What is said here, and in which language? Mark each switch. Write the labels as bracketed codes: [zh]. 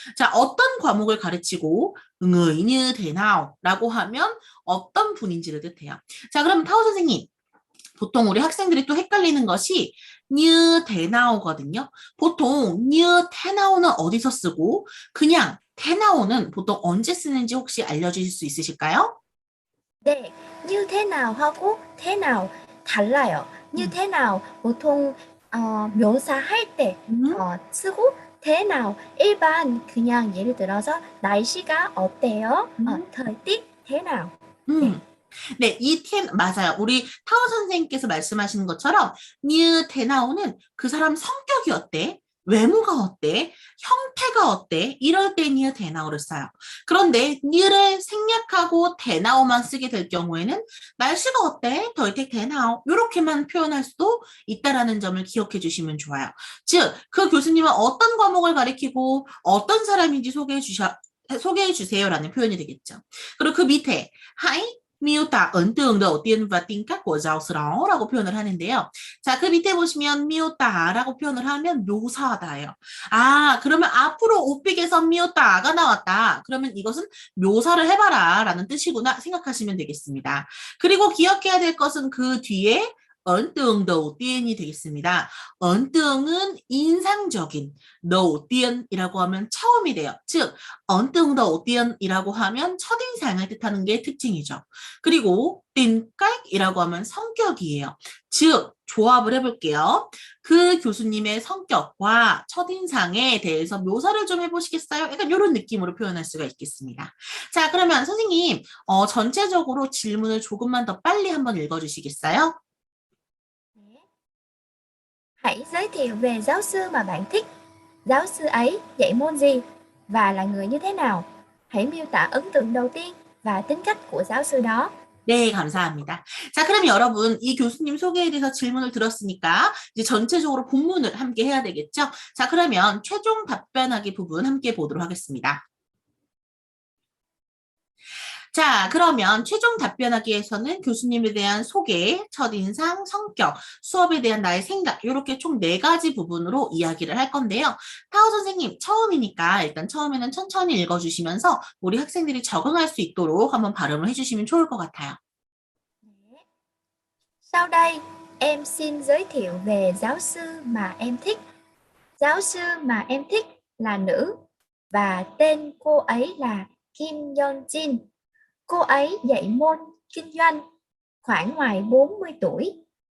[ko] 자, 어떤 과목을 가르치고 응의như thế 나오라고 하면 어떤 분인지를 뜻해요. 자, 그럼 타오 선생님 보통 우리 학생들이 또 헷갈리는 것이 như thế 나오거든요. 보통 như thế 나오는 어디서 쓰고 그냥 thế 나오는 보통 언제 쓰는지 혹시 알려주실 수 있으실까요? [vi] 네, như thế nào 하고 thế nào [ko] 달라요. [vi] như [ko] 음. thế nào 보통 묘사할 때 음. 쓰고 thế nào 일반 그냥 예를 들어서 날씨가 어때요? [vi] thời tiết thế nào? [ko] 네. 음. 네, 이 텐, 맞아요. 우리 타워 선생님께서 말씀하시는 것처럼, 뉴 테나오는 그 사람 성격이 어때? 외모가 어때? 형태가 어때? 이럴 때 뉴 테나오를 써요. 그런데 뉴를 생략하고 테나오만 쓰게 될 경우에는 날씨가 어때? 덜텍 테나오 이렇게만 표현할 수도 있다라는 점을 기억해 주시면 좋아요. 즉, 그 교수님은 어떤 과목을 가리키고 어떤 사람인지 소개해 주세요라는 표현이 되겠죠. 그리고 그 밑에 하이 [vi] miêu tả ấn tượng đầu tiên và tính cách của giáo sư đó [ko] 라고 표현을 하는데요. 자, 그 밑에 보시면 미우다라고 표현을 하면 묘사하다예요. 아, 그러면 앞으로 오픽에서 미우다가 나왔다. 그러면 이것은 묘사를 해봐라 라는 뜻이구나 생각하시면 되겠습니다. 그리고 기억해야 될 것은 그 뒤에 ấn tượng đầu tiên 이 되겠습니다. ấn tượng 은 인상적인, đầu tiên 이라고 하면 처음이 돼요. 즉, ấn tượng đầu tiên 이라고 하면 첫인상을 뜻하는 게 특징이죠. 그리고 tính cách 이라고 하면 성격이에요. 즉, 조합을 해볼게요. 그 교수님의 성격과 첫인상에 대해서 묘사를 좀 해보시겠어요? 약간 이런 느낌으로 표현할 수가 있겠습니다. 자, 그러면 선생님, 전체적으로 질문을 조금만 더 빨리 한번 읽어주시겠어요? [vi] Hãy giới thiệu về giáo sư mà bạn thích. Giáo sư ấy dạy môn gì và là người như thế nào? Hãy miêu tả ấn tượng đầu tiên và tính cách của giáo sư đó. [ko] 네, 감사합니다. 자, 그럼 여러분, 이 교수님 소개에 대해서 질문을 들었으니까 이제 전체적으로 본문을 함께 해야 되겠죠? 자, 그러면 최종 답변하기 부분 함께 보도록 하겠습니다. 자, 그러면 최종 답변하기에서는 교수님에 대한 소개, 첫인상, 성격, 수업에 대한 나의 생각, 이렇게 총 4가지 부분으로 이야기를 할 건데요. 타오 선생님, 처음이니까 일단 처음에는 천천히 읽어주시면서 우리 학생들이 적응할 수 있도록 한번 발음을 해주시면 좋을 것 같아요. [vi] Sau đây, em xin giới thiệu về giáo sư mà em thích. Giáo sư mà em thích là nữ và tên cô ấy là Kim Yeon-jin. Cô ấy dạy môn kinh doanh, khoảng ngoài 40 tuổi.